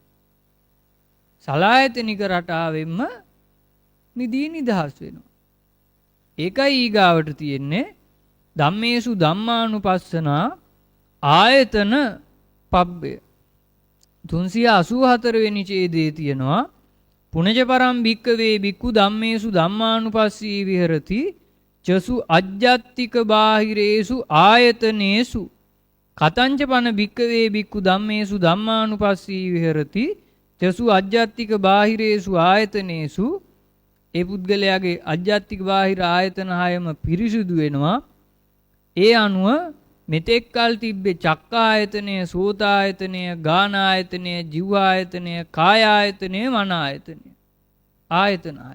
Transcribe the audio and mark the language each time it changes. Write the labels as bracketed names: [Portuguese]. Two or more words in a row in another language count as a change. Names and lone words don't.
[Sinhala] සලආයතනික රටාවෙන්ම මිදී නිදහස් වෙනවා. ඒකයි ඊගාවට තියෙන්නේ [Pali] ධම්මේසු ධම්මානුපස්සනා [Sinhala] ආයතන පබ්බය. [Pali] 384 වෙනි ඡේදයේ තියෙනවා පුනජ පරම් භික්කවේ භික්ඛු ධම්මේසු ධම්මානුපස්සී විහෙරති චසු අජ්ජත්තික බාහිරේසු ආයතනේසු කතංච පන භික්කවේ භික්ඛු ධම්මේසු ධම්මානුපස්සී විහෙරති තසු අජ්ජත්තික බාහිරේසු ආයතනේසු [Sinhala] ඒ පුද්ගලයාගේ අජ්ජත්තික බාහිර ආයතන හයම පිරිසුදු වෙනවා. ඒ අනුව මෙතෙක් කල් තිබ්බේ චක්කායතනය, සෝතායතනය, ගානායතනය, ජීවායතනය, කායායතනය, මනායතනය. ආයතන හය.